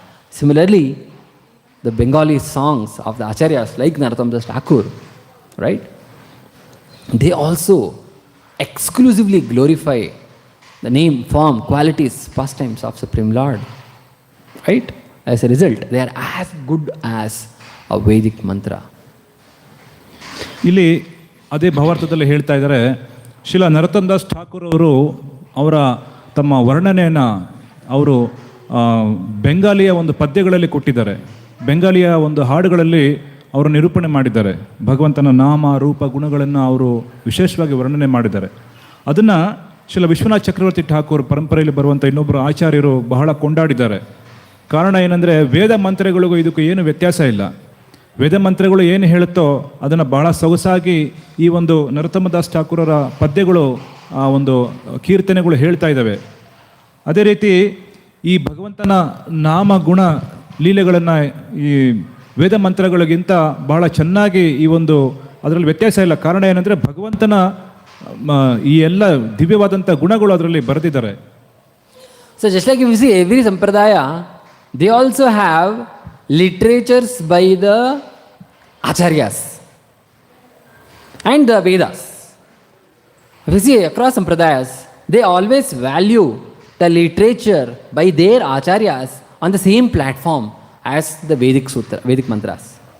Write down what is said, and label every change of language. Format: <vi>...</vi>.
<en>Similarly, the Bengali songs of the acharyas like Narottam Das Thakur, right? They also exclusively glorify the name, form, qualities, pastimes of Supreme Lord, right? As a result, they are as good as a Vedic mantra.</en> <kn>ಇಲ್ಲಿ ಅದೇ ಭಾವಾರ್ಥದಲ್ಲಿ ಹೇಳ್ತಾ ಇದ್ದಾರೆ, ಶ್ರೀಲ ನರೋತ್ತಮ್ ದಾಸ್ ಠಾಕೂರ್ ಅವರು ಅವರ ತಮ್ಮ ವರ್ಣನೆಯನ್ನು ಅವರು ಬೆಂಗಾಲಿಯ ಒಂದು ಪದ್ಯಗಳಲ್ಲಿ ಕೊಟ್ಟಿದ್ದಾರೆ. ಬೆಂಗಾಲಿಯ ಒಂದು ಹಾಡುಗಳಲ್ಲಿ ಅವರು ನಿರೂಪಣೆ ಮಾಡಿದ್ದಾರೆ. ಭಗವಂತನ ನಾಮ ರೂಪ ಗುಣಗಳನ್ನು ಅವರು ವಿಶೇಷವಾಗಿ ವರ್ಣನೆ ಮಾಡಿದ್ದಾರೆ. ಅದನ್ನು ಶ್ರೀಲ ವಿಶ್ವನಾಥ್ ಚಕ್ರವರ್ತಿ ಠಾಕೂರ್ ಪರಂಪರೆಯಲ್ಲಿ ಬರುವಂಥ ಇನ್ನೊಬ್ಬರು ಆಚಾರ್ಯರು ಬಹಳ ಕೊಂಡಾಡಿದ್ದಾರೆ. ಕಾರಣ ಏನಂದರೆ, ವೇದ ಮಂತ್ರಗಳಿಗೂ ಇದಕ್ಕೂ ಏನು ವ್ಯತ್ಯಾಸ ಇಲ್ಲ. ವೇದ ಮಂತ್ರಗಳು ಏನು ಹೇಳುತ್ತೋ ಅದನ್ನು ಬಹಳ ಸೊಗಸಾಗಿ ಈ ಒಂದು ನರೋತ್ತಮ ದಾಸ್ ಠಾಕೂರರ ಪದ್ಯಗಳು, ಆ ಒಂದು ಕೀರ್ತನೆಗಳು ಹೇಳ್ತಾ ಇದ್ದಾವೆ. ಅದೇ ರೀತಿ ಈ ಭಗವಂತನ ನಾಮ ಗುಣ ಲೀಲೆಗಳನ್ನು ಈ ವೇದ ಮಂತ್ರಗಳಿಗಿಂತ ಬಹಳ ಚೆನ್ನಾಗಿ ಈ ಒಂದು ಅದರಲ್ಲಿ ವ್ಯತ್ಯಾಸ ಇಲ್ಲ. ಕಾರಣ ಏನಂದರೆ, ಭಗವಂತನ ಈ ಎಲ್ಲ ದಿವ್ಯವಾದಂಥ ಗುಣಗಳು ಅದರಲ್ಲಿ ಬರೆದಿದ್ದಾರೆ.</kn> <en>So just like you see, every sampradaya, they also have literatures by the acharyas and the Vedas. If you see across sampradayas, they always value the literature by their acharyas on the same platform as the Vedic sutra, Vedic mantras.</en>